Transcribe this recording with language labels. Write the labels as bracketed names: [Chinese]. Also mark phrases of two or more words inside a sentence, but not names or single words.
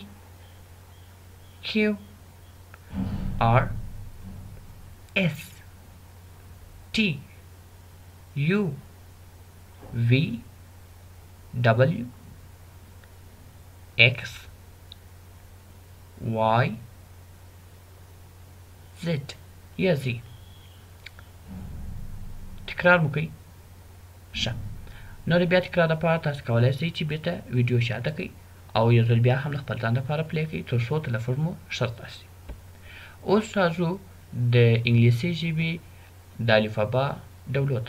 [English] Q R S T U V W X Y Z یا Z. [Pashto] تکرار مو کوئ. ښه، نو د بیا تکرار لپاره تاسو کولی شئ چې بیرته ویډیو شاته کړئ او یو ځل بیا هم د خپل ځان لپاره پلی کړئ تر څو تلفظ مو ښه زده شي. اوس راځو د انګلیسي ژبې د الفبا ډولو ته.